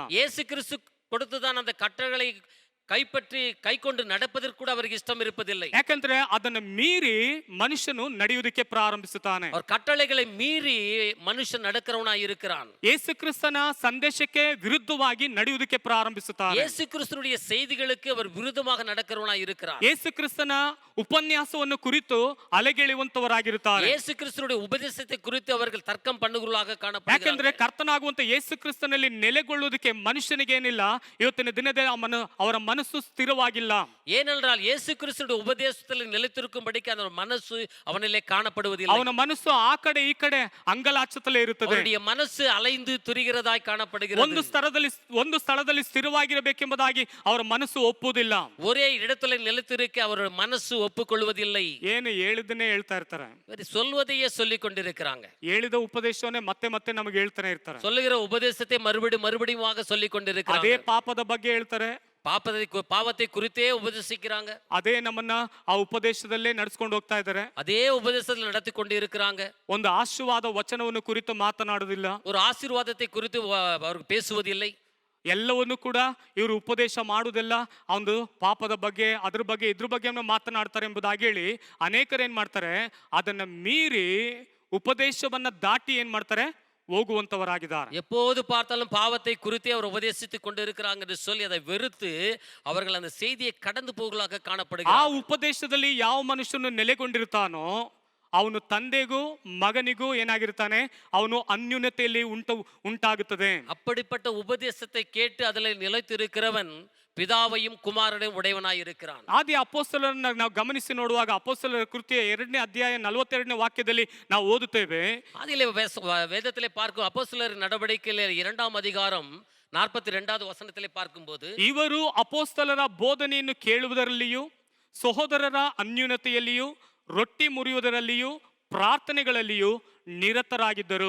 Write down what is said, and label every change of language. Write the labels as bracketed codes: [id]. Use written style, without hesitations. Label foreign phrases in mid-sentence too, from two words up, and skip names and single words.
[ta] இயேசு கிறிஸ்து கொடுத்துதான் அந்த கட்டளைகளை கைப்பற்றி கை கொண்டு நடப்பதற்கு கூட அவருக்கு இஷ்டம் இருப்பதில்லை. [kn] ಯಾಕಂದ್ರೆ ಅದನ್ನು ಮೀರಿ ಮನುಷ್ಯನು ನಡೆಯುವುದಕ್ಕೆ ಪ್ರಾರಂಭಿಸುತ್ತಾನೆ. [ta] அவர் கட்டளைகளை மீறி மனுஷன் நடக்கிறவனாய் இருக்கிறான். [kn] ಯೇಸು ಕ್ರಿಸ್ತನ ಸಂದೇಶಕ್ಕೆ ವಿರುದ್ಧವಾಗಿ ನಡೆಯುವುದಕ್ಕೆ ಪ್ರಾರಂಭಿಸುತ್ತಾನೆ. [ta] இயேசு கிறிஸ்துவுடைய செய்திகளுக்கு அவர் விருதமாக நடக்கிறவனாய் இருக்கிறான். [kn] ಯೇಸು ಕ್ರಿಸ್ತನ ಉಪನ್ಯಾಸವನ್ನು ಕುರಿತು ಅಲೆಗೆಳೆಯುವಂತವರಾಗಿರುತ್ತಾರೆ. [ta] இயேசு கிறிஸ்துவுடைய உபதேசத்தை குறித்து அவர்கள் தர்க்கம் பண்ணுகிறவர்களாக [kn] ಯಾಕಂದ್ರೆ [ta] காணப்படுகிறார்கள். [kn] ಕರ್ತನಾಗುವಂತ ಯೇಸು ಕ್ರಿಸ್ತನಲ್ಲಿ ನೆಲೆಗೊಳ್ಳುವುದಕ್ಕೆ ಮನುಷ್ಯನಿಗೇನಿಲ್ಲ. ಇವತ್ತಿನ ದಿನದಲ್ಲಿ ಅವರ ಮನಸ್ಸು ಸ್ಥಿರವಾಗಿಲ್ಲ. [ta] ஏனென்றால் இயேசு கிறிஸ்துவுடைய உபதேசத்தில் நிலைத்திருக்கும்படிக்கு அந்த மனசு அவனிலே காணப்படுவதில்லை. [kn] ಅವನ ಮನಸ್ಸು ಆ ಕಡೆ ಈ ಕಡೆ ಅಂಗಲಾಚುತ್ತಲೇ ಇರುತ್ತದೆ. [ta] அவருடைய மனசு அலைந்து துரிகிறதாய் காணப்படுகிறது. [kn] ಒಂದು ಸ್ಥಳದಲ್ಲಿ ಸ್ಥಿರವಾಗಿರಬೇಕೆಂಬುದಾಗಿ ಅವರ ಮನಸ್ಸು ಒಪ್ಪುವುದಿಲ್ಲ. [ta] ஒரே இடத்துல நிலைத்திருக்க அவருடைய மனசு ஒப்புக்கொள்வதில்லை. [kn] ಏನು ಹೇಳಿದನ್ನೇ ಹೇಳ್ತಾ ಇರ್ತಾರೆ. [ta] சொல்வதையே சொல்லிக் கொண்டிருக்கிறாங்க. [kn] ಹೇಳಿದ ಉಪದೇಶವನ್ನೇ ಮತ್ತೆ ಮತ್ತೆ ನಮಗೆ ಹೇಳ್ತಾನೆ ಇರ್ತಾರೆ. [ta] சொல்லுகிற உபதேசத்தை மறுபடியும் சொல்லிக் கொண்டிருக்கிறாங்க. [kn] ಅದೇ ಪಾಪದ ಬಗ್ಗೆ ಹೇಳ್ತಾರೆ. [ta] பாவத்தை குறித்தே உபதேசிக்கிறாங்க. [kn] ಅದೇ ನಮ್ಮನ್ನ ಆ ಉಪದೇಶದಲ್ಲೇ ನಡೆಸ್ಕೊಂಡು ಹೋಗ್ತಾ ಇದ್ದಾರೆ. [ta] அதே உபதேசத்தில் நடத்தி கொண்டு இருக்கிறாங்க. [kn] ಒಂದು ಆಶೀರ್ವಾದ ವಚನವನ್ನು ಕುರಿತು ಮಾತನಾಡುವುದಿಲ್ಲ. [ta] ஒரு ஆசீர்வாதத்தை குறித்து அவர்கள் பேசுவதில்லை. [kn] ಎಲ್ಲವನ್ನು ಕೂಡ ಇವರು ಉಪದೇಶ ಮಾಡುವುದಿಲ್ಲ. ಒಂದು ಪಾಪದ ಬಗ್ಗೆ, ಅದ್ರ ಬಗ್ಗೆ, ಇದ್ರ ಬಗ್ಗೆ ಮಾತನಾಡ್ತಾರೆ ಎಂಬುದಾಗಿ ಹೇಳಿ ಅನೇಕರು ಏನ್ ಮಾಡ್ತಾರೆ, ಅದನ್ನ ಮೀರಿ ಉಪದೇಶವನ್ನ ದಾಟಿ ಏನ್ ಮಾಡ್ತಾರೆ, ಹೋಗುವಂತವರಾಗಿದ್ದಾರೆ. [ta] எப்போது பார்த்தாலும் பாவத்தை குறித்தே அவர் உபதேசித்துக் கொண்டிருக்கிறாங்க என்று சொல்லி அதை வெறுத்து அவர்கள் அந்த செய்தியை கடந்து போகலாக [kn] ಆ [ta] காணப்படுகிறார்கள். [kn] ಉಪದೇಶದಲ್ಲಿ ಯಾವ ಮನುಷ್ಯನು ನೆಲೆಗೊಂಡಿರ್ತಾನೋ ಅವನು ತಂದೆಗೂ ಮಗನಿಗೂ ಏನಾಗಿರ್ತಾನೆ, ಅವನು ಅನ್ಯೂನ್ಯತೆಯಲ್ಲಿ ಉಂಟಾಗುತ್ತದೆ. [ta] அப்படிப்பட்ட உபதேசத்தை கேட்டு அதில் நிலைத்திருக்கிறவன் பிதாவையும் குமாரனையும் உடையவனாய் இருக்கிறான். [kn] ಆದಿ ಅಪೊಸ್ತಲರನ್ನ ನಾವು ಗಮನಿಸಿ ನೋಡುವಾಗ ಅಪೊಸ್ತಲರ ಕೃತ್ಯ 2ನೇ ಅಧ್ಯಾಯ 42ನೇ ವಾಕ್ಯದಲ್ಲಿ ನಾವು ಓದುತ್ತೇವೆ. [ta] அதிலே வேதத்திலே பார்க்கும் அப்போஸ்தலர் நடவடிக்கையிலே 2ஆம் அதிகாரம் 42வது வசனத்திலே பார்க்கும்போது, [kn] ಇವರು ಅಪೊಸ್ತಲರ ಬೋಧನೆಯನ್ನು ಕೇಳುವುದರಲ್ಲಿಯೂ ಸಹೋದರರ ಅನ್ಯೂನ್ಯತೆಯಲ್ಲಿಯೂ ರೊಟ್ಟಿ ಮುರಿಯುವುದರಲ್ಲಿಯೂ ಪ್ರಾರ್ಥನೆಗಳಲ್ಲಿಯೂ ನಿರತರಾಗಿದ್ದರು.